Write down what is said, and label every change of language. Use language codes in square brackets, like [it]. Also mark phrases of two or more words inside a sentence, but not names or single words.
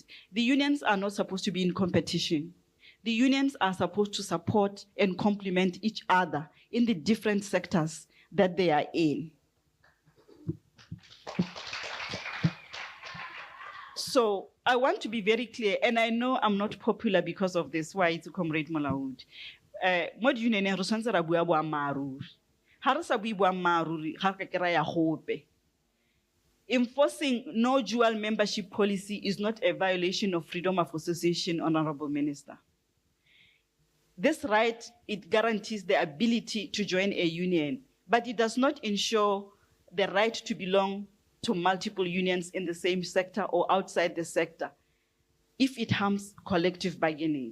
[en] The unions are not supposed to be in competition. The unions are supposed to support and complement each other in the different sectors that they are in. So I want to be very clear, and I know I'm not popular because of this. Why it's Comrade Molaud. [tn] Mo di union re tshwantse ra bua boammaaruri. Ha re sa bue boammaaruri ga re ka ya gope. [en] Enforcing no dual membership policy is not a violation of freedom of association, Honorable Minister. This right, it guarantees the ability to join a union, but it does not ensure the right to belong to multiple unions in the same sector or outside the sector if it harms collective bargaining.